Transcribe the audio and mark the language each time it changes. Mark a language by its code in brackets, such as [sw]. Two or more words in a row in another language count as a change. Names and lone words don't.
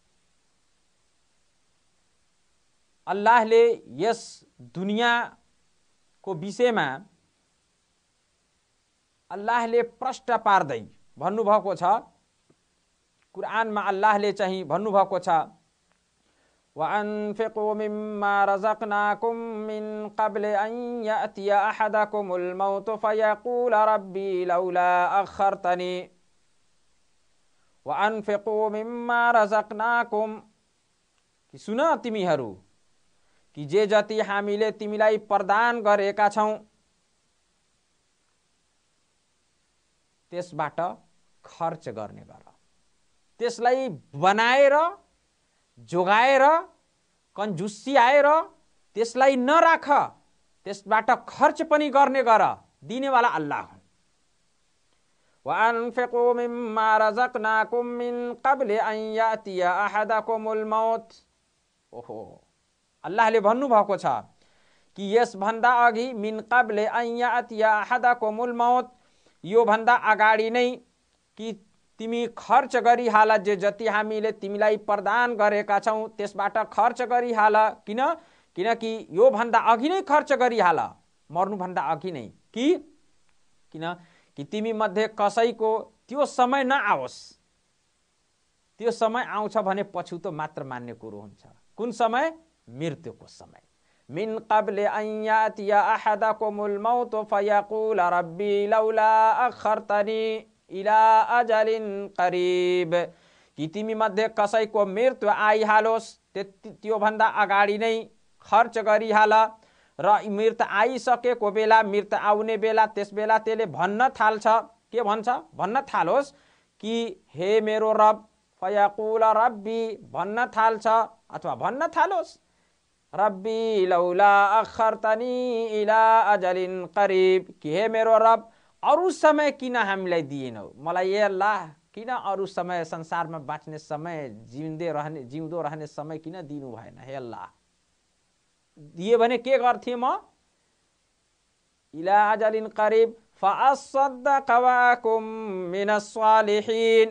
[ne] अल्लाहले यस दुनियाँको विषयमा अल्लाहले प्रष्ट पार्दै भन्नुभएको छ। कुरानमा अल्लाहले चाहिँ भन्नुभएको छ, [ar] وأنفقوا مما رزقناكم من قبل أن يأتي أحدكم الموت فيقول رب لولا أخرتني. وأنفقوا مما رزقناكم, [ne] कि सुन तिमीहरू कि जे जति हामीले तिमीलाई प्रदान गरेका छौं त्यसबाट खर्च गर्ने गर। त्यसलाई बनाएर जोगाएर कन्जुसियाएर त्यसलाई नराख, त्यसबाट खर्च पनि गर्ने गर। दिनेवाला अल्लाह हुन्। [ar] وأنفقوا مما رزقناكم من قبل أن يأتي أحدكم الموت. [ne] ओहो, अल्लाहले भन्नुभएको छ कि यसभन्दा अघि [ar] من قبل أن يأتي أحدكم الموت, [ne] यो भन्दा अगाडि नै कि तिमी खर्च गरिहाल, जे जति हामीले तिमीलाई प्रदान गरेका छौँ त्यसबाट खर्च गरिहाल। किनकि यो भन्दा अघि नै खर्च गरिहाल, मर्नुभन्दा अघि नै। कि तिमी मध्ये कसैको त्यो समय नआओस्। त्यो समय आउँछ भने पछुतो मात्र मान्ने कुरो हुन्छ। कुन समय? मृत्युको समय। [ar] من قبل أن يأتي أحدكم الموت فيقول رب لولا أخرتني إلى أجل قريب, [ne] कि तिमी मध्ये कसैको मृत्यु आइहालोस्, त्यो भन्दा अगाडि नै खर्च गरिहाल। र मृत्यु आइसकेको बेला, मृत्यु आउने बेला, त्यस बेला त्यसले भन्न थाल्छ। के भन्छ? भन्न थालोस् कि हे मेरो रब, [ar] فيقول رب [ne] भन्न थाल्छ, अथवा भन्न थालोस् [ar] رب لولا أخرتني إلى أجل قريب, [ne] कि हे मेरो रब, अरू समय किन हामीलाई दिएनौ? मलाई ए अल्लाह, किन अरू समय, संसारमा बाँच्ने समय, जिउँदो रहने समय किन दिनु भएन? हे अल्लाह, दिए भने के गर्थे म? [ar] إلى أجل قريب فأصدق وأكن من الصالحين.